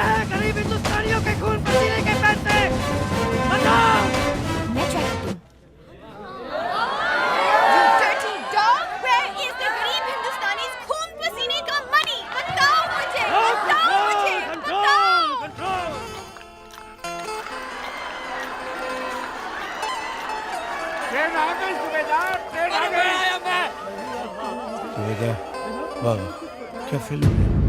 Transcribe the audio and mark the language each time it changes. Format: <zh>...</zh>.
<hi>गरीब हिंदुस्तानियों के खून पसीने के पैसे बचाओ। मैं ट्राई करती हूँ।</hi> <en>Dirty dog, where is the</en> <hi>गरीब हिंदुस्तानीज़ खून पसीने का</hi> <en>money?</en> <hi>बताओ मुझे, बताओ मुझे, बताओ। ट्रेन आ गई सुबेदार, ट्रेन आ गई। वाह, क्या फिल्म है।</hi>